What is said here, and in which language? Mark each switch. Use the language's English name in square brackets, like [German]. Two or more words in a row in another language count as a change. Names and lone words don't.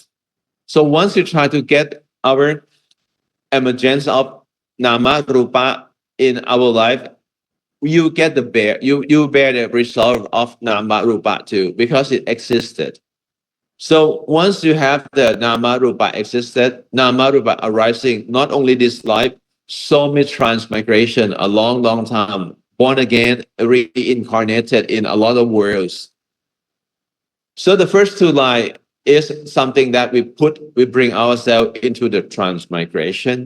[English] So once you try to get our emergence of [Pali] nama rupa [English] in our life, you get the you bear the result of [Pali] nama rupa [English] too, because it existed. So once you have the [Pali] nama rupa [English] existed, [Pali] nama rupa [English] arising, not only this life, so many transmigration, a long time, born again, reincarnated in a lot of worlds. So the first 2 lines is something that we bring ourselves into the transmigration.